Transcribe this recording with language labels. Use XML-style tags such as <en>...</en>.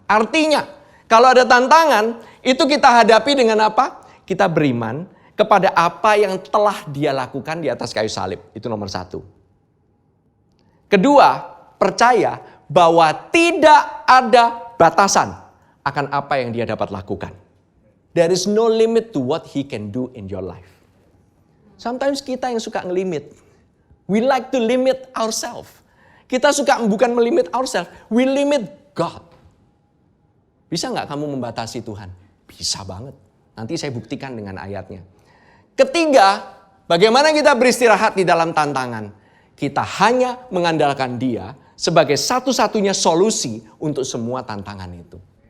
<id>Artinya, kalau ada tantangan, itu kita hadapi dengan apa? Kita beriman kepada apa yang telah Dia lakukan di atas kayu salib. Itu nomor 1. Kedua, percaya bahwa tidak ada batasan akan apa yang Dia dapat lakukan.</id> <en>There is no limit to what He can do in your life. Sometimes</en> <id>kita yang suka ngelimit.</id> <en>We like to limit ourselves.</en> <id>Kita suka bukan melimit</id> <en>ourselves, we limit God.</en> <id>Bisa nggak kamu membatasi Tuhan? Bisa banget. Nanti saya buktikan dengan ayatnya. Ketiga, bagaimana kita beristirahat di dalam tantangan? Kita hanya mengandalkan Dia sebagai satu-satunya solusi untuk semua tantangan itu.</id>